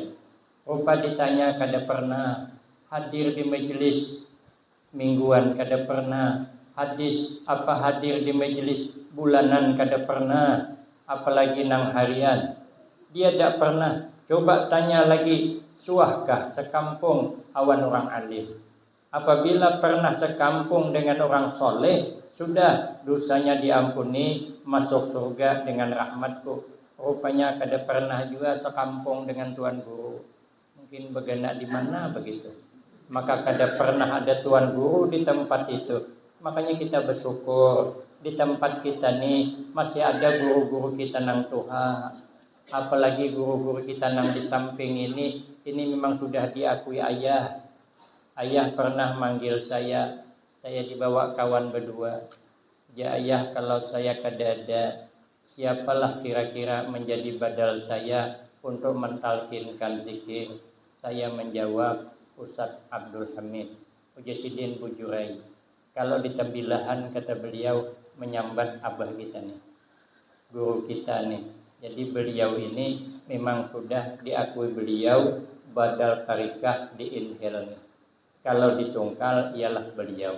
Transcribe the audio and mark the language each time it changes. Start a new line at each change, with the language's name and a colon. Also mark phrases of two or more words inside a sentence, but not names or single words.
Banjar: Rupa ditanya kada pernah hadir di majelis mingguan, kada pernah hadir di majelis bulanan, kada pernah, apalagi nang harian.
Indonesian: Dia tidak pernah.
Banjar: Coba tanya lagi, suahkah sekampung awan orang alim?
Indonesian: Apabila pernah sekampung dengan orang soleh, sudah dosanya diampuni, masuk surga dengan rahmatku.
Banjar: Rupanya kada pernah juga sekampung dengan tuan guru. Mungkin begana di mana begitu. Maka kada pernah ada tuan guru di tempat itu.
Indonesian: Makanya kita bersyukur di tempat kita nih masih ada guru-guru kita nang Tuhan. Apalagi guru-guru kita nang di samping ini memang sudah diakui ayah. Ayah pernah manggil saya dibawa kawan berdua. Ya ayah, kalau saya kada ada, siapalah kira-kira menjadi badal saya untuk mentalkinkan zikir? Saya menjawab, Ustaz Abdul Hamid Ujasidin Bujurai. Kalau di Tembilahan kata beliau menyambat abah kita nih, guru kita nih. Jadi beliau ini memang sudah diakui beliau badal tarikah di Inhil nih. Kalau ditungkal ialah beliau.